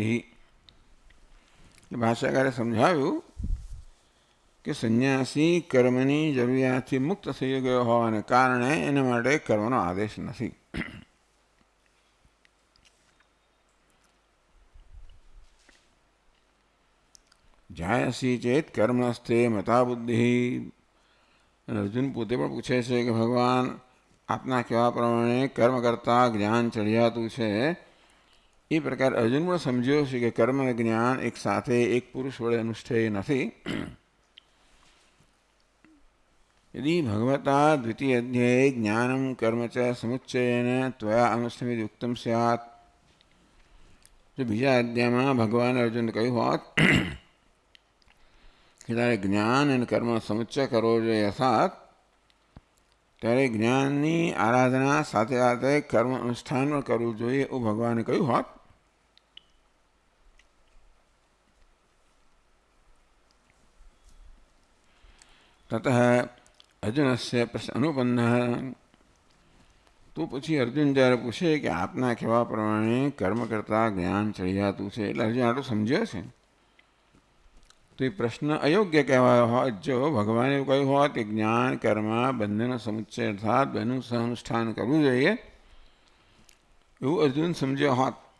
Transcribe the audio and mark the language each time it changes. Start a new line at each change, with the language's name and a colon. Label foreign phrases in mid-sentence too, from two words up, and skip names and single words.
Gujarati: ભાષ્યકારે સમજાવ્યું કે સંન્યાસી કર્મની જરૂરિયાતથી મુક્ત થઈ ગયો હોવાને કારણે એના માટે કર્મનો આદેશ નથી।
Sanskrit: जायसी चेत कर्मणस्ते मता बुद्धि.
Gujarati: અને અર્જુન પોતે પણ પૂછે છે કે ભગવાન આપના કહેવા પ્રમાણે કર્મ કરતાં જ્ઞાન ચડિયાતું છે. એ પ્રકાર અર્જુન પણ સમજ્યો છે કે કર્મ અને જ્ઞાન એક સાથે એક પુરુષ વડે અનુષ્ઠેય નથી.
Sanskrit: यदि भगवता द्वितीय अध्याये ज्ञानं कर्म च समुच्चयेन त्वया अनुष्ठित युक्तं स्यात्.
Gujarati: જો બીજા અધ્યાય મેં ભગવાન અર્જુન કહૂ હોત કિ તારે જ્ઞાન અને કર્મ સમુચ્ચય કરવો જોઈએ અર્થાત ત્યારે જ્ઞાનની આરાધના સાથે સાથે કર્મ અનુષ્ઠાન પણ કરવું જોઈએ એવું ભગવાને કહ્યું હોત.
Sanskrit: ततः अर्जुन से प्रश्न अनुपन्न.
Gujarati: तो પછી અર્જુન જ્યારે પૂછે કે આપના કહેવા પ્રમાણે કર્મ કરતાં જ્ઞાન ચડિયાતું છે એટલે અર્જુન આટલું સમજ્યો છે તો એ પ્રશ્ન અયોગ્ય કહેવાયો હોત જો ભગવાને એવું કહ્યું હોત કે જ્ઞાન કર્મ બંનેનો સમુચ્ચય અર્થાત બેનું સહઅનુષ્ઠાન કરવું જોઈએ એવું અર્જુન સમજ્યો હોત.